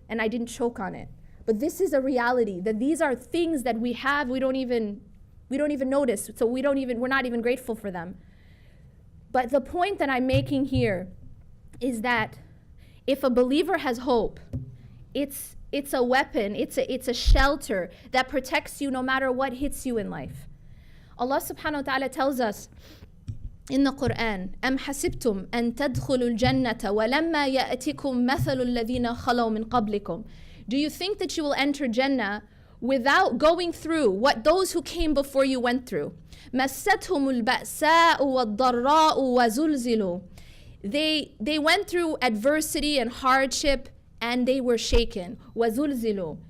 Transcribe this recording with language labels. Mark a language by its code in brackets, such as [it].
[en] And I didn't choke on it. But this is a reality, that these are things that we have, we don't even notice, so we're not even grateful for them. But the point that I'm making here is that if a believer has hope, it's a weapon, it's a shelter that protects you no matter what hits you in life. Allah subhanahu wa ta'ala tells us in the Quran, [ar] أَمْ حَسِبْتُمْ أَن تَدْخُلُوا الْجَنَّةَ وَلَمَّا يَأْتِكُمْ مَثَلُ الَّذِينَ خَلَوْا مِنْ قَبْلِكُمْ. [en] Do you think that you will enter Jannah without going through what those who came before you went through? [ar] مَسَّتْهُمُ الْبَأْسَاءُ وَالضَّرَّاءُ وَزُلْزِلُوا. [en] They went through adversity and hardship, and they were shaken. [ar] وَزُلْزِلُوا.